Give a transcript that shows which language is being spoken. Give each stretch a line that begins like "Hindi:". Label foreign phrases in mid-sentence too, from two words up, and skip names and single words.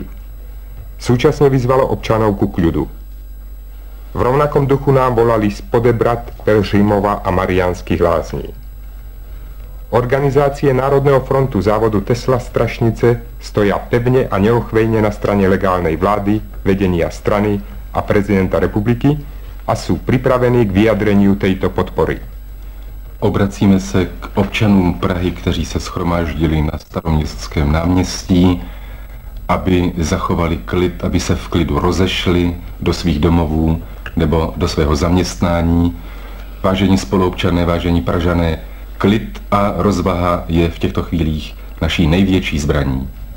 Slovak: Súčasne vyzvalo občanov ku kľudu. V rovnakom duchu nám volali z Podebrad, Pelhřimova a Mariánskych Lázní. Organizácie Národného frontu závodu Tesla Strašnice stoja pevne a neochvejne na strane legálnej vlády, vedenia strany a prezidenta republiky a sú pripravení k vyjadreniu tejto podpory.
Czech: Obracíme se k občanům Prahy, kteří se shromáždili na Staroměstském náměstí, aby zachovali klid, aby se v klidu rozešli do svých domovů nebo do svého zaměstnání. Vážení spoluobčané, vážení Pražané, klid a rozvaha je v těchto chvílích naší největší zbraní.